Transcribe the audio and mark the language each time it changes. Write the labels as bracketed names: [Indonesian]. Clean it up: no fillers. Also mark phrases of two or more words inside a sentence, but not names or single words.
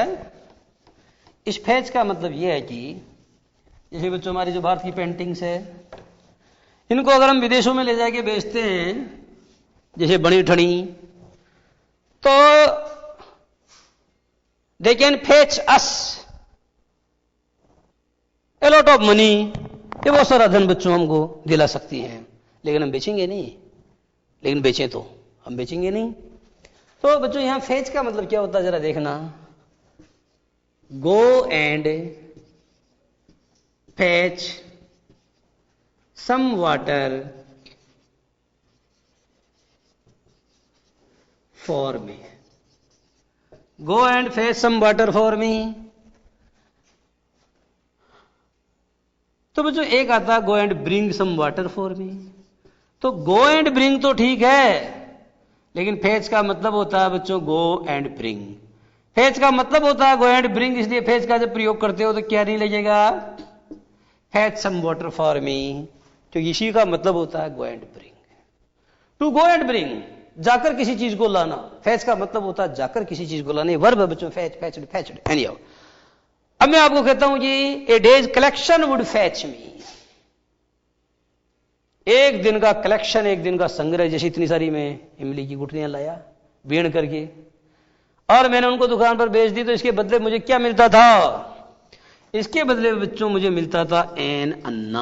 [Hindi] इस फैच का मतलब यह है कि जैसे बच्चों हमारी जो भारत की पेंटिंग्स है, इनको अगर हम विदेशों में ले जाके बेचते हैं, जैसे बनी ठनी, तो [English] they can fetch us a lot of money, [Hindi] ये बहुत सारा धन बच्चों हमको दिला सकती हैं, लेकिन हम बेचेंगे नहीं। लेकिन बेचें तो हम बेचेंगे नहीं। तो बच्चों यहां फेच का मतलब क्या होता है जरा देखना। [English] go and fetch some water for me, go and fetch some water for me। [Hindi] तो बच्चों एक आता [English] go and bring some water for me. [Hindi] तो [English] go and bring [Hindi] तो ठीक है, लेकिन फेच का मतलब होता है बच्चों [English] go and bring. [Hindi] फेच का मतलब होता है [English] go and bring, [Hindi] इसलिए फेच का जब प्रयोग करते हो तो क्या नहीं लगेगा? [English] fetch some water for me, [Hindi] क्योंकि इसी का मतलब होता है [English] go and bring। to go and bring, [Hindi] जाकर किसी चीज को लाना। fetch का मतलब होता है जाकर किसी चीज को लाना। वर्ब है बच्चों, [English] fetched anyhow। [Hindi] अब मैं आपको कहता हूं कि [English] a day's collection would fetch me, [Hindi] एक दिन का कलेक्शन, एक दिन का संग्रह। जैसे इतनी सारी मैं इमली की गुठलियां लाया बीण करके, और मैंने उनको दुकान पर बेच दी, तो इसके बदले मुझे क्या मिलता था? इसके बदले बच्चों मुझे मिलता था [English] an anna.